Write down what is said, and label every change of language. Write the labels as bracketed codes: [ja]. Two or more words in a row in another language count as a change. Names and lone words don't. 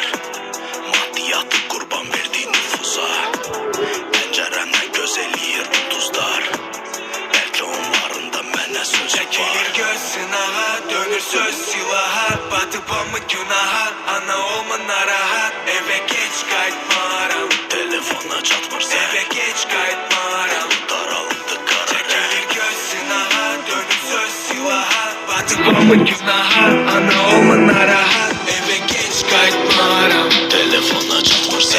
[az] Maddiyatı qurban verdi nüfuza. Pəncərəmdən göz eləyir ulduzlar. Bəlkə onların da mənə sözü var. Çekilir göz sınağa, dönür söz silaha. Batıbamı günaha, ana olma narahat. [tr] Eve geç kaçmaram. [az] Telefona çatmır sen. [tr] Eve geç kaçmaram. Daraldı kara renk. [az] Çekilir göz sınağa, dönür söz silaha. Batıbamı günaha, ana olma narahat. [tr] Eve geç kaçmaram. [az] Telefona çatmır sen.